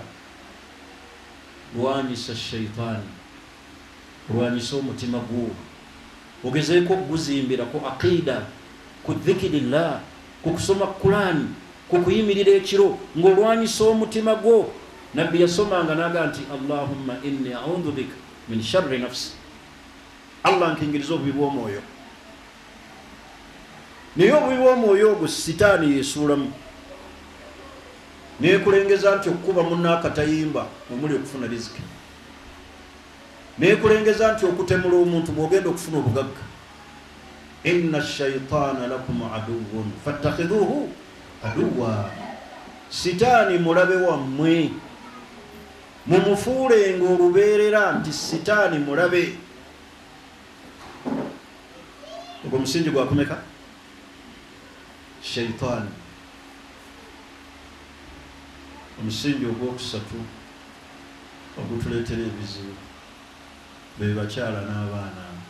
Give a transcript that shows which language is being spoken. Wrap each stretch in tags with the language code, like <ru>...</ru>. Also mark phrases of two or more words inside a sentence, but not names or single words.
<lg>Lwanyisa shaitani, lwanyisa omutima gwo, ogezeeko okuguzimbirako aqida, ku dhikirillah, ku kusoma Qur'an, ku kuyimirira ekiro ng'olwanyisa omutima gwo. Nabbi yasomanga n'agamba nti</lg> <ar>اللهم إني أعوذ بك من شر نفسي,</ar> <lg>Allah nkingiriza obubi bw'omwoyo. Naye obubi bw'omwoyo ogwo sitaani yesuulamu, neekulengeza nti okukuba munno akatayimba omuli okufuna riziki, neekulengeza nti okutemula omuntu bw'ogenda okufuna obugagga.</lg> <ar>إن الشيطان لكم عدو فاتخذوه عدوا,</ar> <lg>sitaani mulabe wammwe, mumufuulenga olubeerera nti sitaani mulabe. Ogwo musingi gwakumeka? Shaitani. Omusingi ogwokusatu ogutuleetera ebizibu be bakyala n'abaana.</lg>